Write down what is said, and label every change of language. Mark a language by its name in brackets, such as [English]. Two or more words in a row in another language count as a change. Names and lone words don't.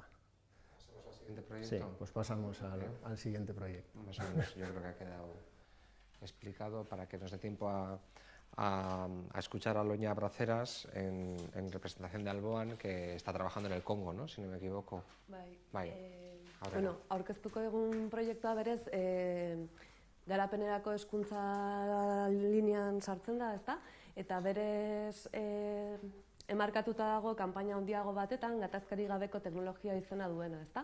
[Spanish] ¿Pasamos al siguiente proyecto? Sí, pues pasamos al siguiente proyecto. Más o menos, yo creo que ha quedado explicado para que nos dé tiempo a escuchar a Loña Braceras en representación de Alboan, que está trabajando en el Congo, ¿no? Si no me equivoco. [Basque] Bai. Bueno, aurkeztuko egun proiektua berez, garapenerako hezkuntza linean sartzen da, ezta? Eta berez emarkatuta dago kanpaina handiago batetan gatazkari gabeko teknologia izena duena, ezta?